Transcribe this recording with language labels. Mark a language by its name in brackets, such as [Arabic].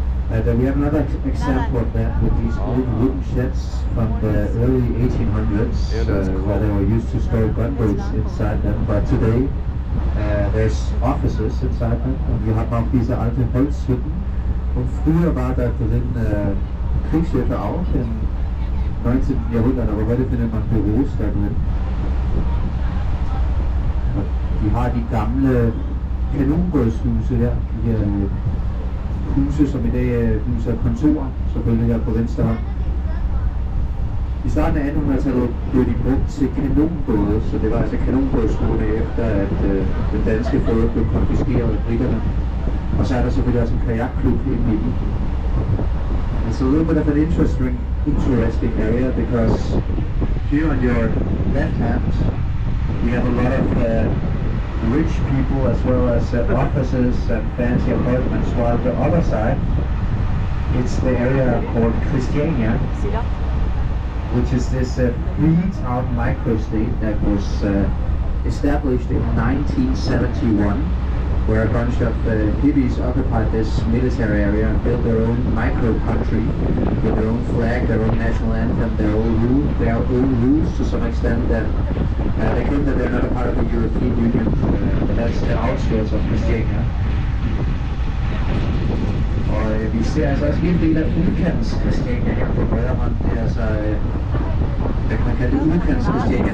[English] We have another example of that with these old wooden sheds from the early 1800s where they were used to store gunboats inside them. But today there's offices inside them. [German] Und wir haben auch diese alte Holzhütten. Und früher war da drin Kriegsschiffe auch im 19. Jahrhundert, aber heute findet man Büros da drin. [Danish] De har de gamle kanonbådshuse her, de her huse, som i dag huser kontorer, selvfølgelig her på venstre hånd. I starten af 1800-tallet blev de brugt til kanonbåde, så det var altså kanonbådshusene efter, at den danske flåde blev konfiskeret af briterne. Og så er der selvfølgelig også en kajakklub inde i den. [English] It's a little bit of an interesting area because here on your left hand we have a lot of rich people as well as offices and fancy apartments, while the other side it's the area called Christiania, which is this free-town microstate that was established in 1971, where a bunch of hippies occupied this military area and built their own micro-country with their own flag, their own national anthem, their own rules to some extent. That they claim that they're not a part of the European Union, but that's the outskirts of Christiania. [Danish] Og vi ser altså også en del af udkants Christiania her på højre hånd. Det er altså, hvad kan man kalde det, udkants Christiania.